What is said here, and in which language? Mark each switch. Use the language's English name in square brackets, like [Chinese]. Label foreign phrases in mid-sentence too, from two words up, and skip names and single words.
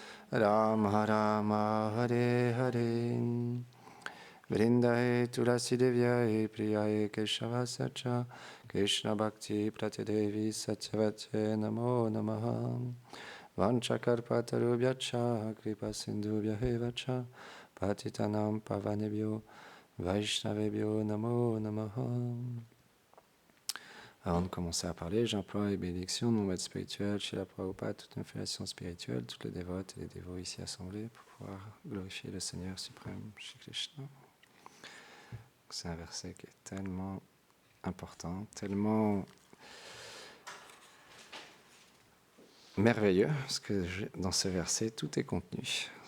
[Sanskrit] राम हरे हरे वृन्दायै तुलसी देव्यै प्रियायै केशवस्य च कृष्ण भक्ति प्रदे देवि सत्यवत्यै नमो नमः वाञ्छाकल्पतरुभ्यश्च कृपासिन्धुभ्य एव च पतितानां पावनेभ्यो वैष्णवेभ्यो नमो नमः. [French] Avant de commencer à parler, j'emploie les bénédictions de mon maître spirituel, Srila Prabhupada, toute une filiation spirituelle, toutes les dévotes et les dévots ici assemblés pour pouvoir glorifier le Seigneur suprême, Shri Krishna. C'est un verset qui est tellement important, tellement merveilleux, parce que dans ce verset, tout est contenu.